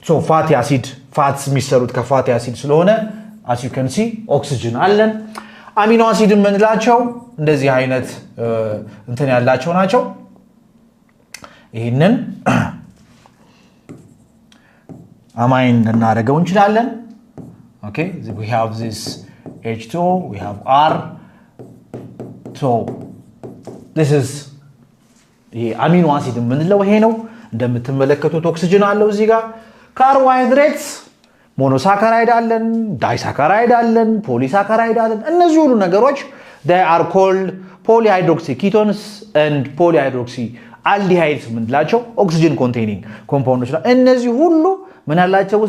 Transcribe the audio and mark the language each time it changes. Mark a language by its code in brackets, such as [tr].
[am] ፋቲ አሲድ ፋትስ የሚሰሩት ከፋቲ አሲድ ስለሆነ [en] as you can see [am] ኦክሲጅን አለን። አሚኖ አሲድ የምንላቸው እንደዚህ አይነት እንትን ያላቸው ናቸው። ይሄንን አማይን ልናደርገው እንችላለን። [en] Okay, we have this H2, we have R. So this is [am] አሚኖ አሲድ የምንለው ይሄ ነው። እንደምትመለከቱት ኦክሲጅን አለው እዚህ ጋር። ካርቦሃይድሬትስ ሞኖሳካራይድ አለን፣ ዳይሳካራይድ አለን፣ ፖሊሳካራይድ አለን። እነዚህ ሁሉ ነገሮች [en] they are called polyhydroxy ketones and polyhydroxy aldehydes [am] የምንላቸው ኦክሲጅን ኮንቴኒንግ ኮምፓውንዶች ናቸው። እነዚህ ሁሉ ምን አላቸው?